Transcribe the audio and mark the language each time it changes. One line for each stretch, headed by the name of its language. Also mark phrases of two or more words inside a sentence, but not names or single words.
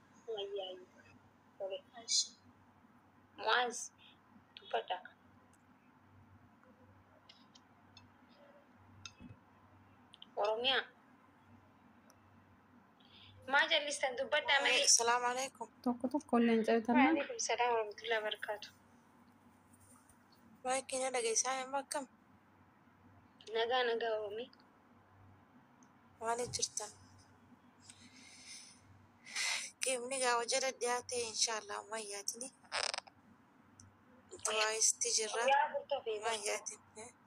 Oromo: Muaz dubbadha. Oromiyaa. Maa jallistan dubbadhaa malee.
Arabic: السلام عليكم.
Oromo: tokko illee hin cabitannaa
Arabic: وعليكم السلام ورحمة الله وبركاته.
Oromo: Baay'ee keenya dhageessaa hin bakkam. Nagaa Oromii. Maaliif jirtan? Qeemni gaafa jala dhiyaate inshaallah ammayyaatini. Du'aayisti jirra ammayyaatin.